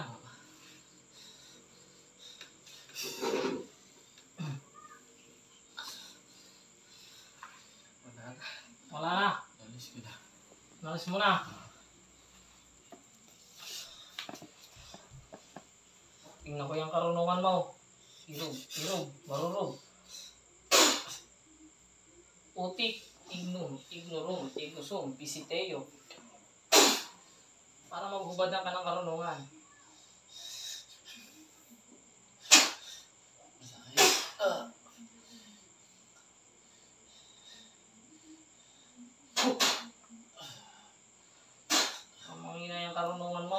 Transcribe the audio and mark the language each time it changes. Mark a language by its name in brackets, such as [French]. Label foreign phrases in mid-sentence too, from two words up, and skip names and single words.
[Filipino] Oo. Wala na. Wala na. Alis ko na. Nalis mo na. Tingnan ko yung karunungan mo. Irog, irog, marurog. Utik, ignum, ignorum, ignosum, pisiteo. Para maghubadan ka ng karunungan. Masakit. Ang mahina yung karunungan mo.